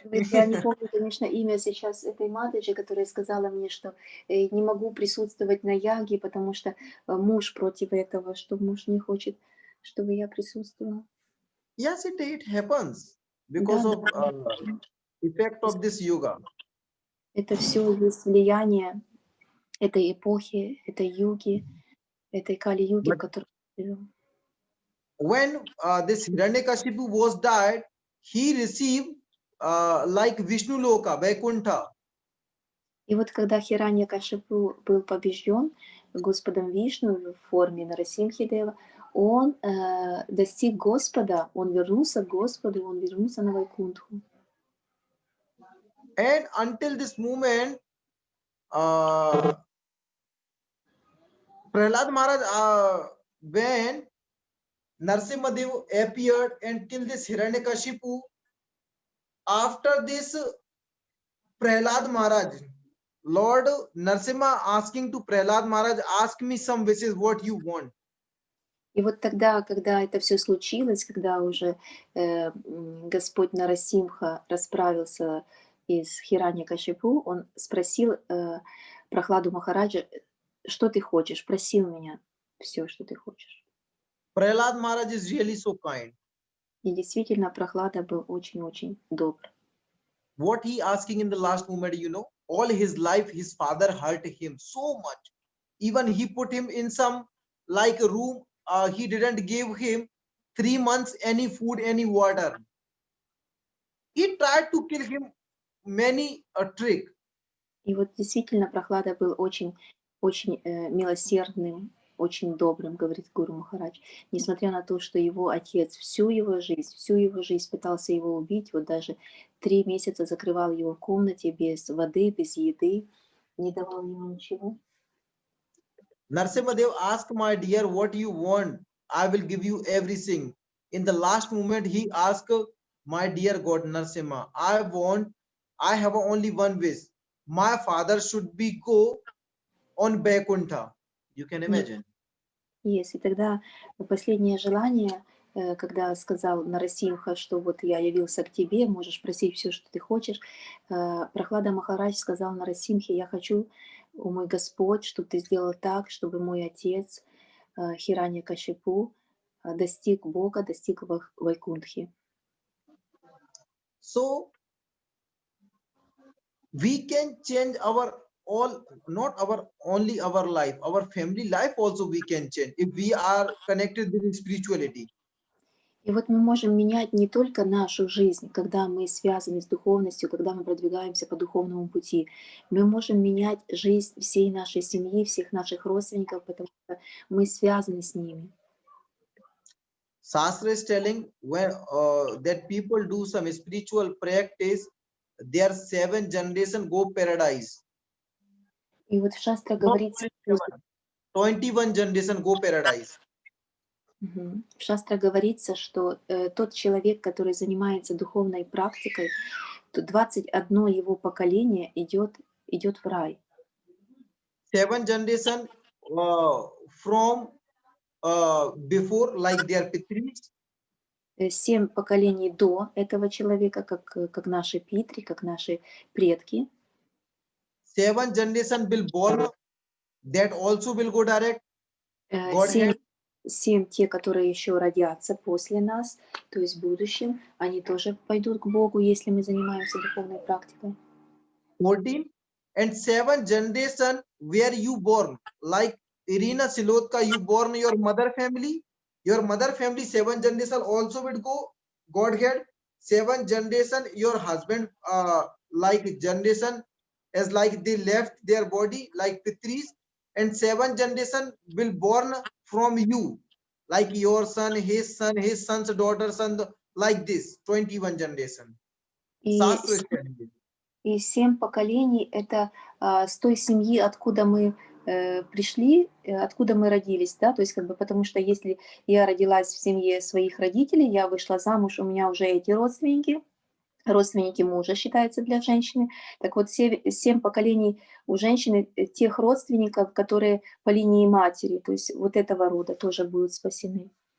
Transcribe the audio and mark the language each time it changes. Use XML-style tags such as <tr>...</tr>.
<ru>Я не помню, конечно, имя сейчас этой Матаджи, которая сказала мне, что не могу присутствовать на яге, потому что муж против этого, что муж не хочет, чтобы я присутствовала.</ru> <en>Yes, it happens because of effect of this yoga.</en> <ru>Это все есть влияние этой эпохи, этой юги, этой Кали-юги, в которой мы живем.</ru> <en>When this Hiranyakashipu was died, he received like Vishnu Loka, Vaikuntha.</en> <ru>И вот когда Хираньякашипу был побежден Господом Вишну в форме Нарасимхидева, он достиг Господа, он вернулся к Господу, он вернулся на Вайкунтху.</ru> <en>And until this moment, Prahlad Maharaj, when Narsimhadev appeared until this Hiranyakashipu, after this Prahlad Maharaj, Lord Narsimha asking to Prahlad Maharaj, ask me some wishes, what you want.</en> <ru>И вот тогда, когда это все случилось, когда уже Господь Нарасимха расправился из Хираньякашипу, он спросил Прохладу Махараджа, что ты хочешь, просил меня все, что ты хочешь.</ru> <en>Prahlad Maharaj is really so kind.</en> <ru>И действительно, Прохлада был очень-очень добр.</ru> <en>What he asking in the last moment, you know, all his life his father hurt him so much. Even he put him in some like a room. He didn't give him 3 months any food, any water. He tried to kill him many a trick.</en> <ru>И вот действительно Прохлада был очень милосердным, очень добрым, говорит Гуру Махарадж. Несмотря на то, что его отец всю его жизнь пытался его убить, вот даже 3 месяца закрывал его в комнате без воды, без еды, не давал ему ничего.</ru> <en>Narsimhadev asked, my dear, what you want? I will give you everything. In the last moment, he asked, my dear God, Narsimha, I have only one wish. My father should be go on Vaikuntha. You can imagine.</en> <ru>Есть. И тогда последнее желание, когда сказал Нарасимха, что вот я явился к тебе, можешь просить все, что ты хочешь, Прохлада Махарадж сказал Нарасимхе, я хочу, о мой Господь, чтобы ты сделал так, чтобы мой отец Хираньякашипу достиг Бога, достиг Вайкунтхи.</ru> <en>So we can change our all, not our only our life, our family life also we can change if we are connected with spirituality.</en> <ru>И вот мы можем менять не только нашу жизнь, когда мы связаны с духовностью, когда мы продвигаемся по духовному пути. Мы можем менять жизнь всей нашей семьи, всех наших родственников, потому что мы связаны с ними.</ru> <en>Shastra is telling when that people do some spiritual practice, their 7 generation go paradise.</en> <ru>И вот в Шастре</ru> <en>Not</en> <ru>говорится,</ru> <en>27, 21 generation go paradise.</en> <ru>в Шастре говорится, что тот человек, который занимается духовной практикой, то 21 его поколение идет в рай.</ru> <en>7 generation from before, like their pitris.</en> <ru>7 поколений до этого человека, как наши питри, как наши предки.</ru> <en>7 generation will born, that also will go direct. Godhead.</en> <ru>7 те, которые еще родятся после нас, то есть в будущем, они тоже пойдут к Богу, если мы занимаемся духовной практикой.</ru> <en>14 and 7 generation where you born, like Irina Silotka, you born your mother family. Your mother family 7 generation also will go Godhead. 7 generation your husband like generation as like they left their body like pitris, and 7 generation will born from you, like your son, his son's daughter, son, like this 21 generation. Shastra is telling this.</en> <ru>И 7 поколений – это с той семьи, откуда мы пришли, откуда мы родились, да, то есть как бы потому что если я родилась в семье своих родителей, я вышла замуж, у меня уже эти родственники мужа считаются для женщины, так вот 7 поколений у женщины тех родственников, которые по линии матери, то есть вот этого рода тоже будут спасены.</ru>